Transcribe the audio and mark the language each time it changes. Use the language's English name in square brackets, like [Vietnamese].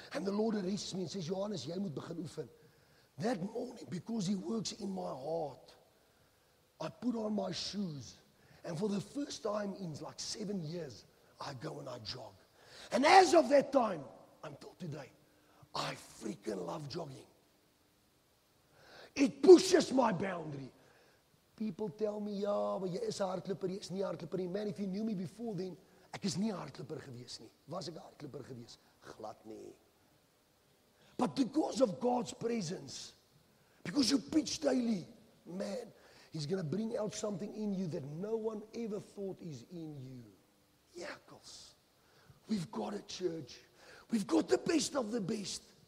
[English] And the Lord arrests me and says, Johannes, [Afrikaans] jy moet begin oefen. [English] That morning, because he works in my heart, I put on my shoes. And for the first time in like 7 years, I go and I jog. And as of that time, until today, I freaking love jogging. It pushes my boundary. People tell me, [Afrikaans] ja, maar jy is 'n hardloper, jy is nie 'n hardloper nie. [English] Man, if you knew me before then, [Afrikaans] ek is nie 'n hardloper gewees nie. Was ek 'n hardloper gewees? Glad nie. [English] But because of God's presence, because you preach daily, man, he's going to bring out something in you that no one ever thought is in you. Jackals. We've got a church. We've got the best of the best.